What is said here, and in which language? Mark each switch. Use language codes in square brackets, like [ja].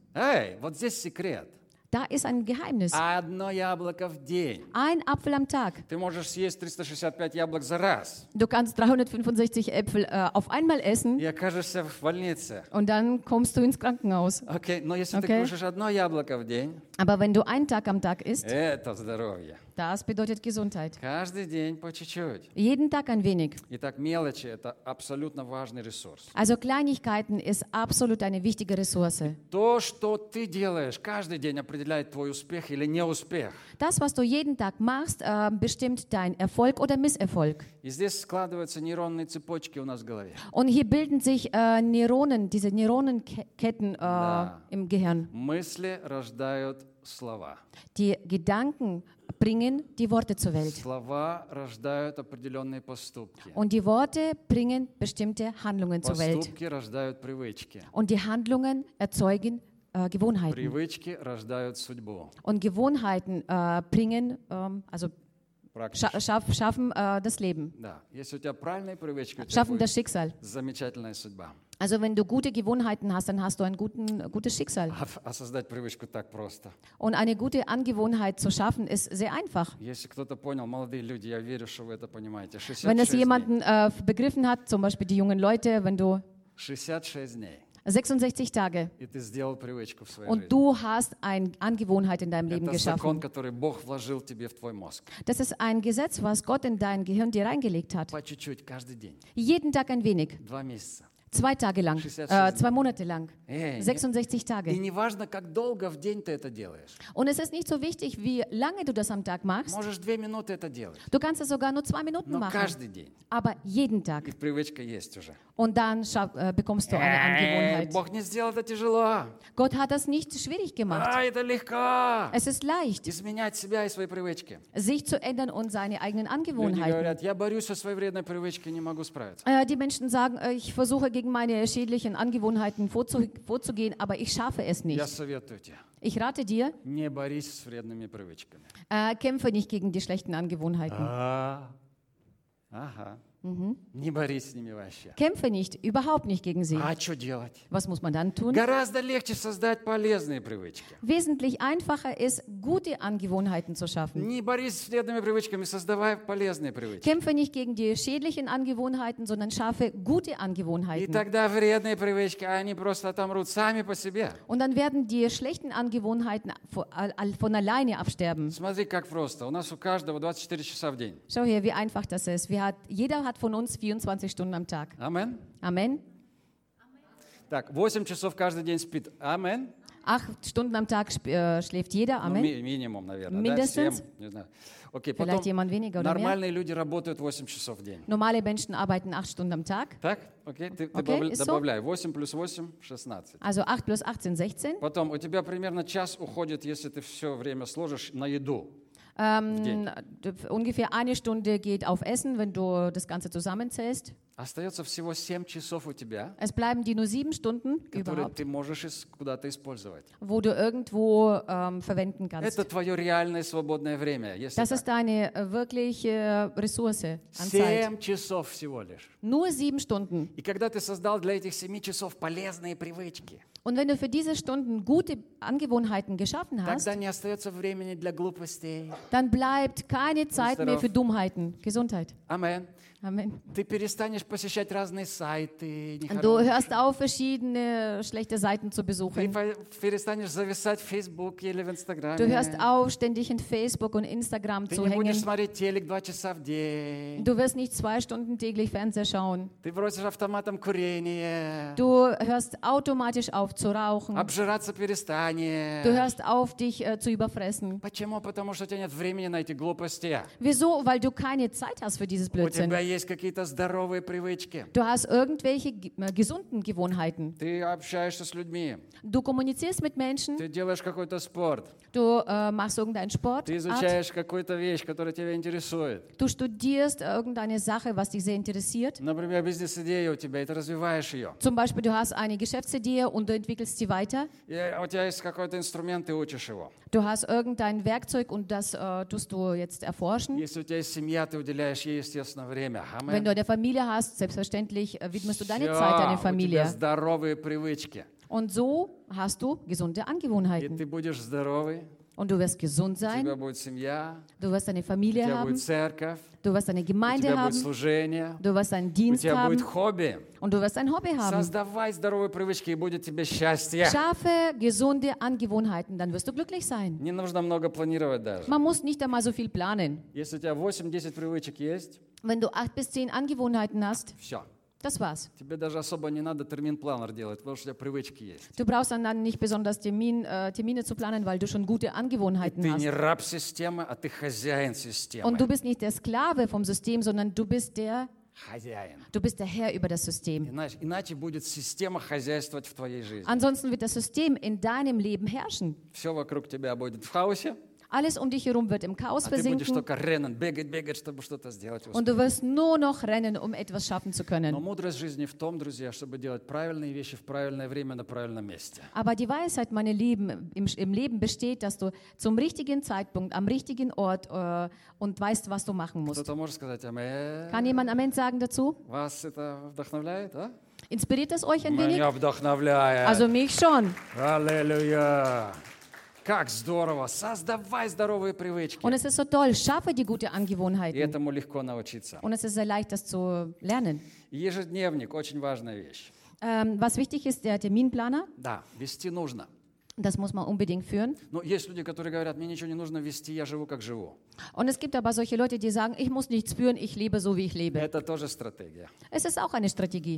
[ru] Hey, вот здесь секрет. [de] Da ist ein Geheimnis. [ru] Одно яблоко в день. [de] Ein Apfel am Tag. [ru] Ты можешь съесть 365 яблок за раз. [de] Du kannst 365 Äpfel auf einmal essen. [ru] И окажешься в больнице. [de] Und dann kommst du ins Krankenhaus. Okay. [ru] Но если okay. ты кушаешь одно яблоко в день. [de] Aber wenn du einen Tag am Tag isst. [ru] Это здоровье. [de] Das bedeutet Gesundheit. [ru] Каждый день по чуть-чуть. [de] Jeden Tag ein wenig. [ru] Итак, мелочи это абсолютно важный ресурс. [de] Also Kleinigkeiten ist absolut eine wichtige Ressource. [ru] То, что ты делаешь каждый день, определяет твой успех или неуспех. [de] Das, was du jeden Tag machst, bestimmt dein Erfolg oder Misserfolg. [ru] И здесь складываются нейронные цепочки у нас в голове. [de] Und hier bilden sich Neuronen, diese Neuronenketten im Gehirn. [ru] Мысли рождают слова. [de] Die Gedanken bringen die Worte zur Welt. [ru] Слова рождают определенные поступки. [de] Und die Worte bringen bestimmte Handlungen [ru] поступки [de] zur Welt. [ru] Поступки рождают привычки. [de] Und die Handlungen erzeugen Gewohnheiten. [ru] Привычки рождают судьбу. [de] Und Gewohnheiten bringen, also schaffen das Leben. [ru] Да. Если у тебя правильные привычки, [de] schaffen das Schicksal. [ru] Замечательная судьба. [de] Also wenn du gute Gewohnheiten hast, dann hast du ein gutes Schicksal. [ru] Создать привычку так просто. [de] Und eine gute Angewohnheit zu schaffen, ist sehr einfach. [ru] Если кто-то понял, молодые люди, я верю, что вы это понимаете. [de] Wenn es jemanden begriffen hat, zum Beispiel die jungen Leute, wenn du [ru] 66 дней. [de] 66 Tage. [ru] И ты сделал привычку в своей [de] Und Du hast eine Angewohnheit in deinem [ru] это [de] Leben [ru] закон, [de] geschaffen. [ru] Это закон, который Бог вложил тебе в твой мозг. [de] Das ist ein Gesetz, was Gott in dein Gehirn dir reingelegt hat. [ru] По чуть-чуть, каждый день. [de] Jeden Tag ein wenig. [ru] Два месяца. [de] Zwei Tage lang, 66 zwei Monate lang, 66 Tage. [ru] И неважно, как долго в день ты это делаешь. [de] Und es ist nicht so wichtig, wie lange du das am Tag machst. [ru] Можешь две минуты это делать. [de] Du kannst es sogar nur zwei Minuten [ru] Но [de] machen. [ru] Каждый день. [de] Aber jeden Tag. [ru] И привычка есть уже. [de] Und dann bekommst du eine Angewohnheit. [ru] Бог не сделал это тяжело. [de] Gott hat das nicht schwierig gemacht. [ru] А, это легко. [de] Es ist leicht. [ru] Изменять себя и свои привычки. [de] Sich zu ändern und seine eigenen Angewohnheiten. [ru] Люди говорят, я борюсь со своей вредной привычкой, не могу справиться. [de] Die Menschen sagen, ich versuche gegen meine schädlichen Angewohnheiten vorzugehen, aber ich schaffe es nicht. [ru] Я советую тебе. [de] Ich rate dir. [ru] Не борись с вредными привычками. [de] Kämpfe nicht gegen die schlechten Angewohnheiten. [ru] Ага. Mm-hmm. Не борись с ними вообще. [de] Kämpfe nicht, überhaupt nicht gegen sie. [ru] А что делать? [de] Was muss man dann tun? [ru] Гораздо легче создать полезные привычки. [de] Wesentlich einfacher ist, gute Angewohnheiten zu schaffen. [ru] Не борись с вредными привычками, создавай полезные привычки. [de] Kämpfe nicht gegen die schädlichen Angewohnheiten, sondern schaffe gute Angewohnheiten. [ru] И тогда вредные привычки, они просто отомрут сами по себе. [de] Und dann werden die schlechten Angewohnheiten von alleine absterben. [ru] Смотри, как просто. У нас у каждого 24 часа в день. [de] Schau hier, wie einfach das ist. Wir hat jeder hat von uns 24 Stunden am Tag. Amen. Amen. [ru] Так, 8 часов каждый день спит. Amen. [de] 8 Stunden am Tag schläft jeder. Amen. [ru] Ну, минимум, наверное. [de] Mindestens. [ru] Да? [de] Okay, Vielleicht потом, jemand weniger oder [ru] нормальные [de] mehr. [ru] Люди работают 8 часов в день. [de] Normale Menschen arbeiten 8 Stunden am Tag. [ru] Так? Okay, ты okay, добавляй. 8 плюс 8 – 16. [de] Also 8 plus 18 – 16. [ru] Потом у тебя примерно час уходит, если ты все время сложишь на еду. [de] Ungefähr eine Stunde geht auf Essen, wenn du das Ganze zusammenzählst. [ru] Остается всего 7 часов у тебя. [de] Es bleiben dir nur 7 Stunden, [ru] которые ты можешь куда-то использовать. [de] Wo du irgendwo verwenden kannst. [ru] Это твое реальное свободное время, если [de] Das ist deine wirkliche Ressource an Zeit. [ru] 7 часов всего лишь. [de] Nur 7 Stunden. [ru] И когда ты создал для этих 7 часов полезные привычки. [de] Und wenn du für diese Stunden gute Angewohnheiten geschaffen hast, [ru] тогда не остается времени для глупостей. [de] Dann bleibt keine Zeit mehr für Dummheiten. Gesundheit. Amen. Amen. [ru] Ты перестанешь посещать разные сайты. [de] Du hörst auf, verschiedene schlechte Seiten zu besuchen. [ru] Ты перестанешь зависать в Facebook или в Instagram. [de] Du hörst auf, ständig in Facebook und Instagram [ru] ты [de] zu hängen. [ru] Ты не будешь смотреть телек 2 часа в день. [de] Du wirst nicht 2 Stunden täglich Fernseher schauen. [ru] Ты бросишь автоматом курение. [de] Du hörst automatisch auf zu rauchen. [ru] Обжираться перестанешь. [de] Du hörst auf, dich zu überfressen. [ru] Почему? Потому что у тебя нет времени на эти глупости. [de] Wieso? Weil du keine Zeit hast für dieses Blödsinn. [ru] Есть какие-то здоровые привычки. [de] Du hast irgendwelche gesunden Gewohnheiten. [ru] Ты общаешься с людьми. [de] Du kommunizierst mit Menschen. [ru] Ты делаешь какой-то спорт. [de] Du machst irgendeinen Sport. [ru] Ты изучаешь Art. Какую-то вещь, которая тебя интересует. [de] Du studierst irgendeine Sache, was dich sehr interessiert. [ru] Например, бизнес-идея у тебя, и ты развиваешь ее. [de] Zum Beispiel, du hast eine Geschäftsidee und du entwickelst sie weiter. [ru] И у тебя есть какой-то инструмент, ты учишь его. [de] Du hast irgendein Werkzeug und das tust du jetzt erforschen. [ru] Если у тебя есть семья, ты уделяешь ей, естественно, время. [de] Wenn du eine Familie hast, selbstverständlich widmest du deine Zeit deiner Familie. [ru] У тебя здоровые привычки. [de] Und so hast du gesunde Angewohnheiten. [ru] И ты будешь здоровый. [de] Und du wirst gesund sein. [ru] У тебя будет семья. [de] Du wirst eine Familie haben. [ru] У тебя будет церковь. [de] Du wirst eine Gemeinde haben. [ru] У тебя будет служение. [de] Du wirst einen Dienst haben. [ru] У тебя будет хобби. [de] Und du wirst ein Hobby haben. [ru] Создавай здоровые привычки, и будет тебе счастье. [de] Schaffe gesunde Angewohnheiten, dann wirst du glücklich sein. [ru] Не нужно много планировать даже. [de] Man muss nicht einmal so viel planen. [ru] Если у тебя 8-10 привычек есть. [de] Wenn du 8 bis 10 Angewohnheiten hast, [ru] Все. [de] Das war's. [ru] Тебе даже особо не надо терминпланер делать, потому что у тебя привычки есть. [de] Du brauchst dann nicht besonders Termine zu planen, weil du schon gute Angewohnheiten [ru] ты [de] hast. [ru] Ты не раб системы, а ты хозяин системы. [de] Und du bist nicht der Sklave vom System, sondern du bist der [ru] Хозяин. [de] Du bist der Herr über das System. [ru] Иначе будет система хозяйствовать в твоей жизни. [de] Ansonsten wird das System in deinem Leben herrschen. [ru] Все вокруг тебя будет в хаосе. [de] Alles um dich herum wird im Chaos versinken. [ru] Rennen, бегать, чтобы что-то сделать. [de] Und du wirst nur noch rennen, um etwas schaffen zu können. [ru] Но мудрость жизни в том, друзья, чтобы делать правильные вещи в правильное время на правильном месте. [de] Aber die Weisheit, meine Lieben, im Leben besteht, dass du zum richtigen Zeitpunkt am richtigen Ort und weißt, was du machen musst. [ru] Кто-то может сказать, Амэ... [de] Kann jemand Amen sagen dazu? [ru] Вас это вдохновляет, а? [de] Inspiriert das euch ein wenig? [ru] Меня вдохновляет. [de] Also mich schon. [ru] Halleluja. Как здорово! Создавай здоровые привычки. [de] Und es ist so toll. Schaffe die gute Angewohnheiten. [ru] И этому легко научиться. [de] Und es ist sehr leicht, das zu lernen. [ru] Ежедневник – очень важная вещь. [de] Was wichtig ist, der Terminplaner? [ru] Да, вести нужно. [de] Das muss man unbedingt führen. [ru] Но есть люди, которые говорят, мне ничего не нужно вести, я живу, как живу. [de] Und es gibt aber solche Leute, die sagen, ich muss nichts führen, ich lebe so, wie ich lebe. [ru] Это тоже стратегия. [de] Es ist auch eine Strategie.